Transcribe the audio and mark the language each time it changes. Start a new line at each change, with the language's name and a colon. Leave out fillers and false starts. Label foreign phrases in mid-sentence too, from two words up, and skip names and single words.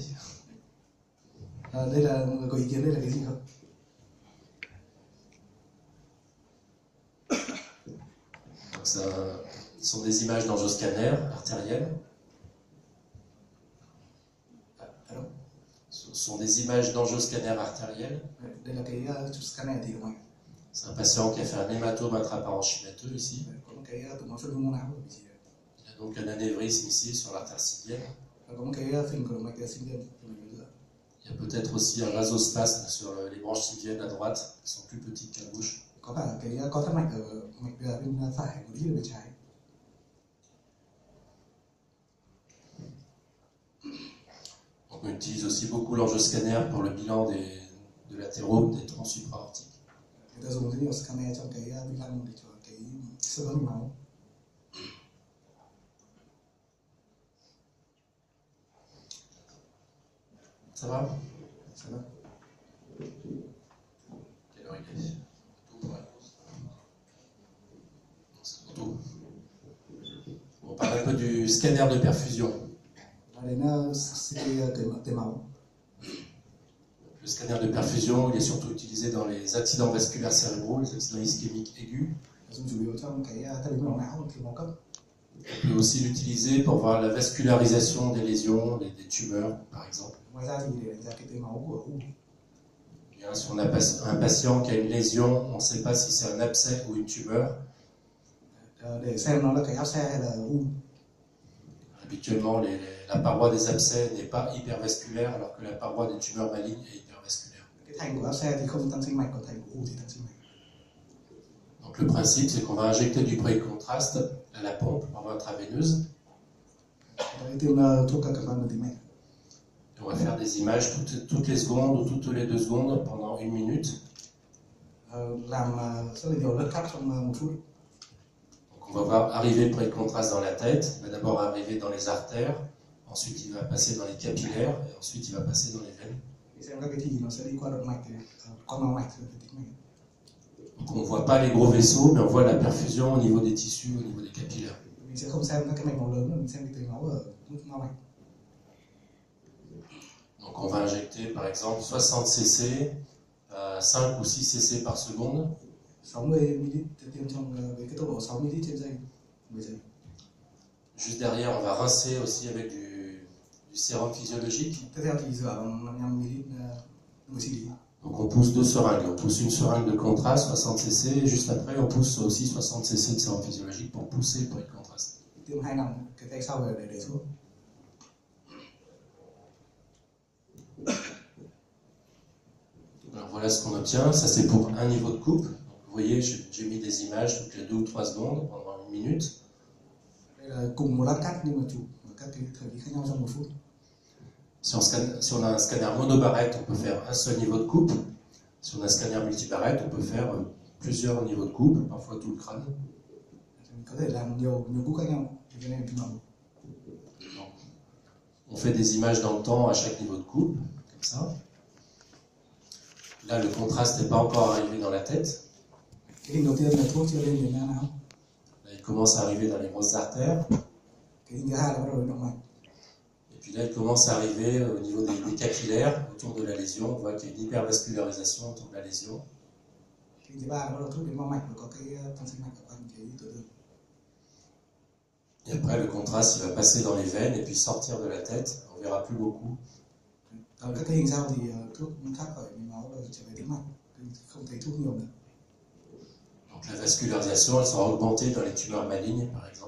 Vietnamese: Đây là mọi người có ý kiến, đây là cái gì không?
French: Donc c'est Ce sont des images d'angioscanner artériel. Ce sont des images d'angioscanner artériel.
Vietnamese: Đây là cái chụp scanner thì mạch.
French: C'est un patient qui a fait un hématome intraparenchymateux ici.
Vietnamese: Có một cái tụ máu phân mô não ở vị trí này.
French: Il a donc un anévrisme ici sur l'artère sylvienne.
Vietnamese: Và có một cái phình của động mạch sinh viên của mình giữa.
French: Il y a peut-être aussi un vasospasme sur les branches sylviennes à droite, qui sont plus petites qu'à gauche.
Vietnamese: Có cả cái co thắt mạch ở mạch bên phải, một ít ở bên trái.
French: On utilise aussi beaucoup l'angioscanner pour le bilan de l'athérome, des troncs supraortiques.
Vietnamese: Người ta dùng rất nhiều scanner trong cái bilan để cho cái sơ đoán máu.
French: Ça va? Ça va. Quelle heure il est? Tout pour la pause. Non, c'est tout. On parle un peu du scanner de perfusion.
Vietnamese: Và đến cái máu.
French: Le scanner de perfusion, il est surtout utilisé dans les accidents vasculaires cérébraux, les accidents ischémiques aigus.
Vietnamese: Dùng chủ yếu trong cái thắt biến mạch não thiếu máu cấp.
French: On peut aussi l'utiliser pour voir la vascularisation des lésions, des tumeurs, par exemple.
Vietnamese: Ngoài ra thì để đánh giá cái tưới máu của u.
French: Bien, si on a un patient qui a une lésion, on ne sait pas si c'est un abcès ou une tumeur.
Vietnamese: Để xem nó là cái áp xe hay là u.
French: Habituellement, la paroi des abcès n'est pas hypervasculaire, alors que la paroi des tumeurs malignes est hypervasculaire.
Vietnamese: Cái thành của áp xe thì không tăng sinh mạch, còn thành của u thì tăng sinh mạch.
French: Donc le principe, c'est qu'on va injecter du précontraste à la pompe par voie intraveineuse.
Vietnamese: Tiêm thuốc carbon vào tĩnh mạch.
French: Et on va faire des images toutes les secondes ou toutes les 2 secondes pendant 1 minute.
Vietnamese: Làm rất là nhiều lớp cắt trong 1 phút.
French: Donc on va voir arriver le précontraste dans la tête. Il va d'abord arriver dans les artères, ensuite il va passer dans les capillaires, et ensuite il va passer dans les veines.
Vietnamese: Thì xem các cái thì nó sẽ đi qua động mạch, qua mao mạch rồi tĩnh mạch.
French: Donc on ne voit pas les gros vaisseaux, mais on voit la perfusion au niveau des tissus, au niveau des capillaires.
Vietnamese: Mình sẽ không xem các cái mạch máu lớn, mà mình xem cái tưới máu ở mức mao mạch.
French: Donc on va injecter par exemple 60 cc à 5 ou 6 cc par seconde.
Vietnamese: 60 ml tiêm trong với cái tốc độ 6 ml trên giây, 10 giây.
French: Juste derrière, on va rincer aussi avec du sérum physiologique.
Vietnamese: Tiếp theo thì rửa bằng 55 ml MCD.
French: Donc on pousse 2 seringues. On pousse une seringue de contraste, 60 cc, et juste après on pousse aussi 60 cc de sérum physiologique pour pousser pour le contraste.
Vietnamese: Tiêm 2 nòng, cái tay sau để đẩy thuốc.
French: Alors voilà ce qu'on obtient. Ça c'est pour un niveau de coupe. Donc, vous voyez, j'ai mis des images toutes les 2 ou 3 secondes pendant 1 minute.
Vietnamese: Đây là cùng một lát cắt nhưng mà chụp ở các cái thời kỳ khác nhau trong 1 phút.
French: Si on a un scanner monobarrette, on peut faire un seul niveau de coupe. Si on a un scanner multibarrette, on peut faire plusieurs niveaux de coupe, parfois tout le crâne.
Vietnamese: Mình có thể làm nhiều cúp khác nhau. Thì cái này mình mở.
French: On fait des images dans le temps à chaque niveau de coupe, comme ça. Là, le contraste n'est pas encore arrivé dans la tête.
Vietnamese: Cái hình đầu tiên là thuốc chưa lên đến não.
French: Là, il commence à arriver dans les grosses artères.
Vietnamese: Cái hình thứ hai là bắt đầu đến động mạch.
French: Et puis là, il commence à arriver au niveau des capillaires, autour de la lésion. On voit qu'il y a une hypervascularisation autour de la lésion.
Vietnamese: Cái hình thứ ba là bắt đầu thuốc đến mao mạch và có cái tăng sinh mạch ở quanh cái tổn thương.
French: Et après, le contraste, il va passer dans les veines et puis sortir de la tête. On verra plus beaucoup.
Vietnamese: Ở các cái hình sau thì thuốc thoát khỏi mạch máu rồi trở về tĩnh mạch, không thấy thuốc nhiều nữa.
French: Donc la vascularisation, elle sera augmentée dans les tumeurs malignes, par exemple.